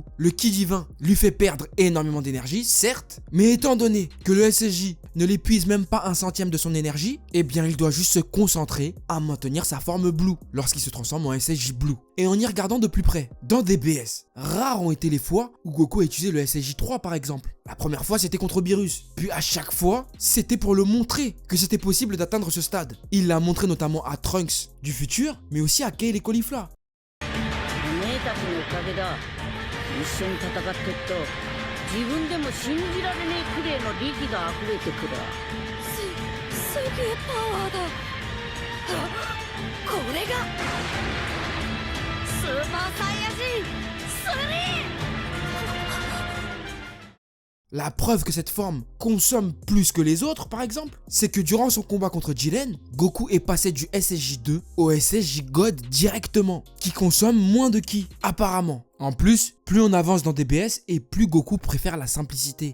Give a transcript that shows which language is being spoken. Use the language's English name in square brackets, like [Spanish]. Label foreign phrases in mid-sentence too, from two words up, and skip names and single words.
[French] Le Ki divin lui fait perdre énormément d'énergie, certes, mais étant donné que le SSJ ne l'épuise même pas un centième de son énergie, eh bien il doit juste se concentrer à maintenir sa forme Blue lorsqu'il se transforme en SSJ Blue. Et en y regardant de plus près, dans DBS, rares ont été les fois où Goku a utilisé le SSJ3 par exemple. La première fois c'était contre Beerus, puis à chaque fois c'était pour le montrer que c'était possible d'atteindre ce stade. Il l'a montré notamment à Trunks du futur, mais aussi à Kale et Caulifla. [Japanese] おめえたちのおかげだ。一緒に戦ってっと自分でも信じられねえくれいの力が溢れてくる。すげえパワーだ。これがスーパーサイヤ人3！ [French] La preuve que cette forme consomme plus que les autres, par exemple, c'est que durant son combat contre Jiren, Goku est passé du SSJ2 au SSJ God directement, qui consomme moins de ki, apparemment. En plus, plus on avance dans DBS et plus Goku préfère la simplicité.